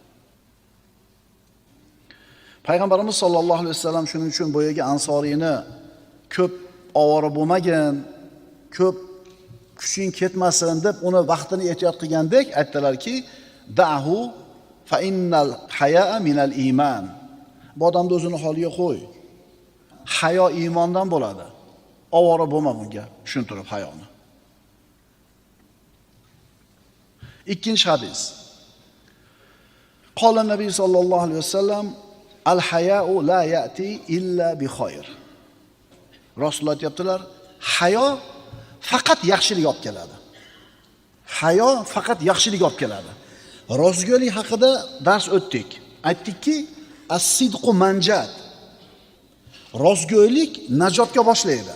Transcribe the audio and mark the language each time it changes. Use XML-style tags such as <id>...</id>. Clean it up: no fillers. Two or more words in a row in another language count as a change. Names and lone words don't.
<uz>Payg'ambarimiz</uz> <ar>صلى الله عليه وسلم</ar> <uz>shuning uchun boyaga Ansoriyni ko'p ovora bo'lmagan, ko'p kuching ketmasin deb uni vaqtini ehtiyot qilgandek aytdilarki,</uz> <ar>دعه فإن الحياء من الإيمان.</ar> <uz>Bu odamni o'zini holiga qo'y. Hayo iymondan bo'ladi. Ovora bo'lma bunga, tushuntirib hayoni. Ikkinchi hadis.</uz> <ar>قال النبي صلى الله عليه وسلم, الحياء لا يأتي إلا بخير.</ar> <uz>Rasululloh aytibdilar, hayo faqat yaxshilik olib keladi. Hayo faqat yaxshilik olib keladi. Rostgo'ylik haqida dars o'tdik. Aytdikki,</uz> <ar>الصدق منجاة.</ar> <uz>Rostgo'ylik najotga boshlaydi.</uz>